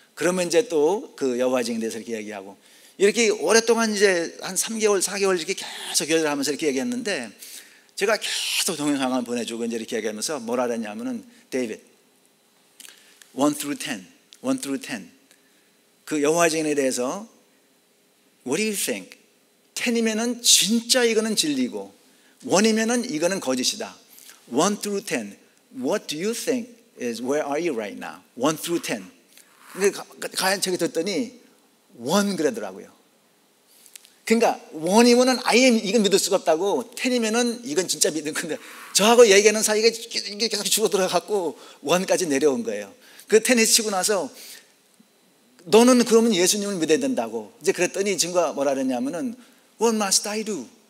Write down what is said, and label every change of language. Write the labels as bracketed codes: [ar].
[ko] 그러면 이제 또 그 여호와 증인에 대해서 이렇게 얘기하고, 이렇게 오랫동안 이제 한 3개월, 4개월 이렇게 계속 교제를 하면서 이렇게 얘기했는데, 제가 계속 동영상을 보내주고 이제 이렇게 얘기하면서 뭐라 그랬냐면은, 데이빗, 1 through 10, 그 여호와 증인에 대해서 [en] What do you think? [ko] 10이면은 진짜 이거는 진리고 1이면은 이거는 거짓이다. [en] 1 through 10, what do you think is where are you right now? 1 through 10. [ko] 근데 가연 저기 듣더니 1 그러더라고요. 그러니까 1이면은 아예 이건 믿을 수가 없다고, 10이면은 이건 진짜 믿는 건데, 저하고 얘기하는 사이가 이게 계속 줄어들어갖고 1까지 내려온 거예요. 그 테니스 치고 나서 너는 그러면 예수님을 믿어야 된다고 이제 그랬더니 이 친구가 뭐라 그랬냐면은 [en] What must I do?